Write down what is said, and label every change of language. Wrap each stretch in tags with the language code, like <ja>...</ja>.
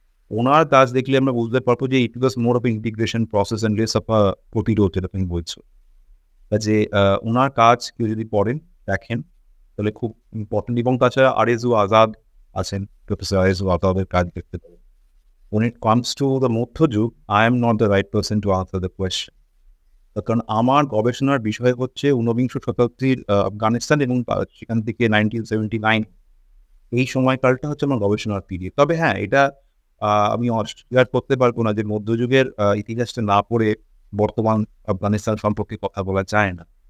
<bn>উনার কাজ দেখলে আমরা বুঝতে পারবো যে</bn> <en>it was more of integration process and less of a</en> <bn>প্রতিরোধ, যেটা তুমি বলছো। কাজে উনার কাজ কেউ যদি পড়েন, দেখেন, তাহলে খুব ইম্পোর্টেন্ট। এবং তাছাড়া আরেজু আজাদ আছেন, প্রফেসর আরেজু আজাদের কাজ দেখতে পারেন।</bn> <en>When it comes to the মধ্যযুগ, I am not the right person to answer the question.</en> <bn>তার কারণ আমার গবেষণার বিষয় হচ্ছে ঊনবিংশ শতাব্দীর আফগানিস্তান এবং সেখান থেকে 1979 এই সময়কালটা হচ্ছে আমার গবেষণার পিরিয়ড। তবে হ্যাঁ, এটা আমি অস্বীকার করতে পারবো না যে মধ্যযুগের ইতিহাসটা না পড়ে বর্তমান আফগানিস্তান সম্পর্কে কথা বলা যায় না।</bn>